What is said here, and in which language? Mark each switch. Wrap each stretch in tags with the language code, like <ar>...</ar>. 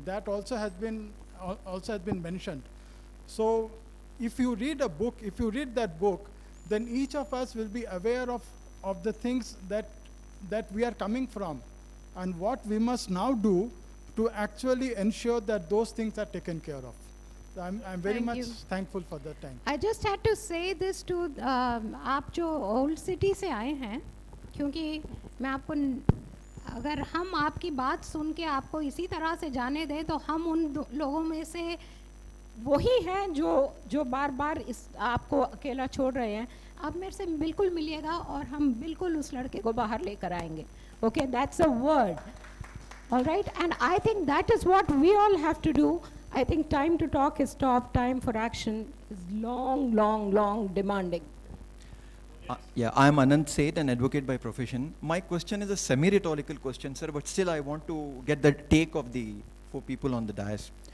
<en>That also has been mentioned. So if you read a book, if you read that book, then each of us will be aware of the things that we are coming from and what we must now do to actually ensure that those things are taken care of. So I'm very much thankful for that time. I just had to say this to</en> <hi>आप जो old city से आए हैं, क्योंकि मैं आपको अगर हम आपकी बात सुन के आपको इसी तरह से जाने दें तो हम उन लोगों में से वही हैं जो बार बार इस आपको अकेला छोड़ रहे हैं. आप मेरे से बिल्कुल मिलिएगा और हम बिल्कुल उस लड़के को बाहर लेकर आएंगे.</hi> <en>Okay, that's a word. All right, and I think that is what we all have to do. I think time to talk is stopped. Time for action is long, long, long demanding. Yeah, I am Anand Seth, an advocate by profession. My question is a semi-rhetorical question, sir, but still I want to get the take of the 4 people on the dais.</en>